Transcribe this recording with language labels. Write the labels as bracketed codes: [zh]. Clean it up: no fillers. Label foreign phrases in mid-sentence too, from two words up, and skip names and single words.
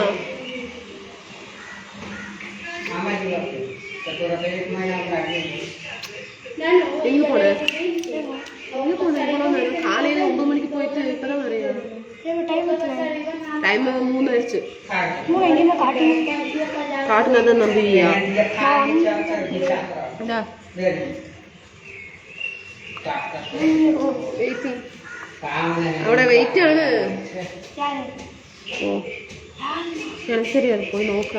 [ta] எங்க போன காலையில 9 மணிக்கு போயிட்டு இப்பதான் வரையா? டைம் 3 ஆயிடுச்சு. [ml] കാട്ടുന്നത് നമ്പിയാ അവിടെ വെയിറ്റ് ആണ്. ഓ ശരി, അത് പോയി നോക്കാം.